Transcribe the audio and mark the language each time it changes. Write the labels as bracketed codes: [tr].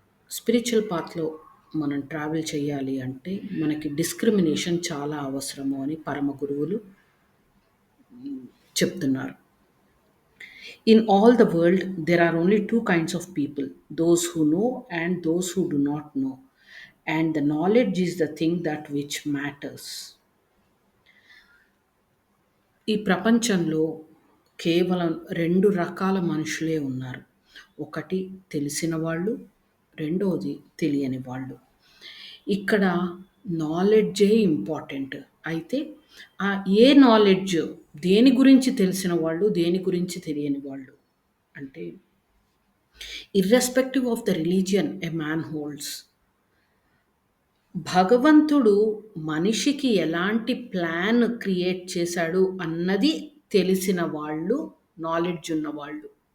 [te] Spiritual పాత్‌లో మనం travel చేయాలి అంటే మనకి డిస్క్రిమినేషన్ చాలా అవసరము అని పరమ గురువులు చెప్తున్నారు. [en] In all the world, there are only two kinds of people, those who know and those who do not know. And the knowledge is the thing that which matters. [te] ఈ ప్రపంచంలో కేవలం 2 రకాల మనుషులే ఉన్నారు. ఒకటి తెలిసిన వాళ్ళు, రెండోది తెలియని వాళ్ళు. ఇక్కడ నాలెడ్జే ఇంపార్టెంట్. అయితే ఏ నాలెడ్జ్ దేని గురించి తెలిసిన వాళ్ళు, దేని గురించి తెలియని వాళ్ళు అంటే [en] irrespective of the religion a man holds, [te] భగవంతుడు మనిషికి ఎలాంటి ప్లాన్ క్రియేట్ చేశాడు అన్నది తెలిసిన వాళ్ళు, నాలెడ్జ్ ఉన్నవాళ్ళు.